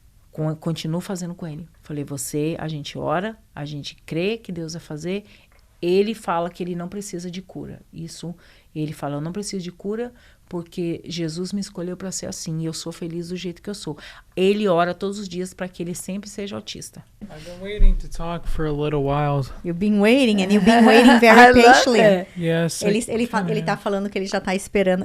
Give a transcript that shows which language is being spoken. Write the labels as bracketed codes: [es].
[pt] Continuo fazendo com ele. Falei, a gente ora, a gente crê que Deus vai fazer. Ele fala que ele não precisa de cura. Isso Ele fala, eu não preciso de cura porque Jesus me escolheu para ser assim e eu sou feliz do jeito que eu sou. Ele ora todos os dias para que ele sempre seja autista. [en] I've been waiting to talk for a little while. You've been waiting and you've been waiting very patiently. Yes. [pt] Ele tá falando que ele já tá esperando.